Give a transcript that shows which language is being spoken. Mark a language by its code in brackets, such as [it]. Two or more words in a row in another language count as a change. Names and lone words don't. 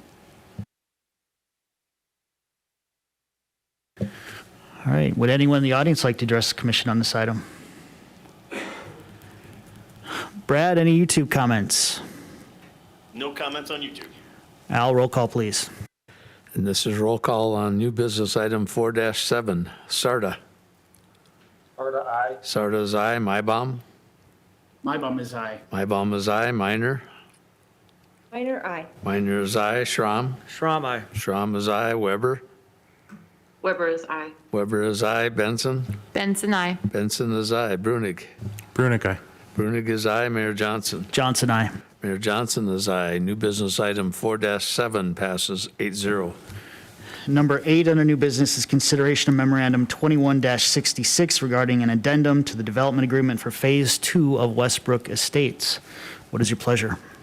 [en] All right, would anyone in the audience like to address the commission on this item? Brad, any YouTube comments? No comments on YouTube. Al, roll call, please. And this is roll call on new business item 4-7. Sarda? Sarda, aye. Sarda is aye. Mybom? Mybom is aye. Mybom is aye. Minor? Minor, aye. Minor is aye. Schramm? Schramm, aye. Schramm is aye. Weber? Weber is aye. Weber is aye. Benson? Benson, I. Benson is aye. Brunig? Brunick, aye. Brunig is aye. Mayor Johnson? Johnson, aye. Mayor Johnson is aye. New business item 4-7 passes 8-0. Number 8 under new business is consideration of memorandum 21-66 regarding an addendum to the development agreement for Phase 2 of Westbrook Estates. What is your pleasure?